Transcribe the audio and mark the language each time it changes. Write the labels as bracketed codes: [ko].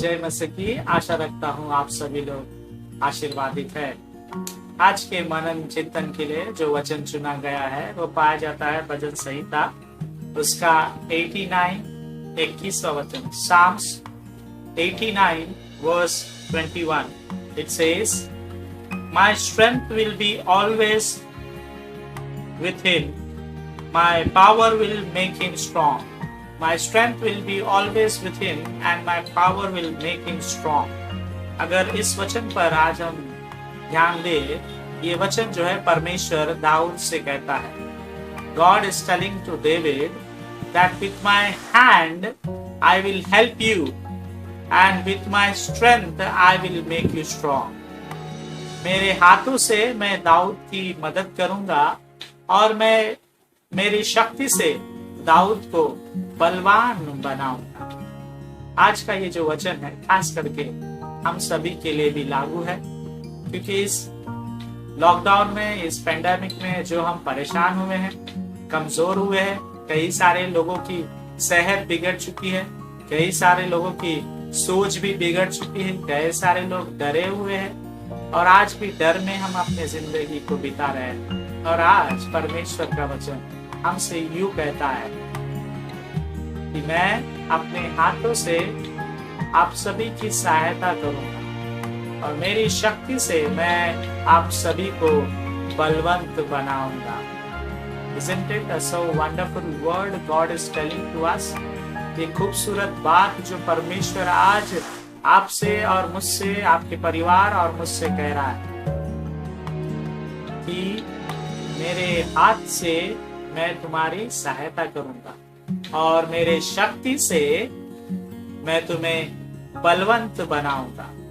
[hi] से की आशा रखता हूँ आप सभी लोग आशीर्वादित है। आज के मनन चिंतन के लिए जो वचन चुना गया है वो पाया जाता है भजन संहिता उसका 89 21वां वचन, [en] Psalms 89 verse 21. It says, My strength will be always with him. My power will make him strong. My strength will be always with him and my power will make him strong. [hi] अगर इस वचन पर आज हम ध्यान दें, ये वचन जो है परमेश्वर दाऊद से कहता है। [en] God is telling to David that with my hand I will help you and with my strength I will make you strong. [hi] मेरे हाथों से मैं दाऊद की मदद करूंगा और मैं मेरी शक्ति से दाऊद को बलवान बनाऊंगा। आज का ये जो वचन है खास करके हम सभी के लिए भी लागू है, क्योंकि इस लॉकडाउन में, इस पेंडेमिक में जो हम परेशान हुए हैं, कमजोर हुए हैं, कई सारे लोगों की सेहत बिगड़ चुकी है, कई सारे लोगों की सोच भी बिगड़ चुकी है, कई सारे लोग डरे हुए हैं और आज भी डर में हम अपने जिंदगी को बिता रहे हैं। और आज परमेश्वर का वचन हमसे यूं कहता है कि मैं अपने हाथों से आप सभी की सहायता करूंगा और मेरी शक्ति से मैं आप सभी को बलवंत बनाऊंगा। [en] Isn't it a so wonderful word God is telling to us? [hi] ये खूबसूरत बात जो परमेश्वर आज आपसे और मुझसे, आपके परिवार और मुझसे कह रहा है कि मेरे हाथ से मैं तुम्हारी सहायता करूंगा और मेरे शक्ति से मैं तुम्हें बलवंत बनाऊंगा।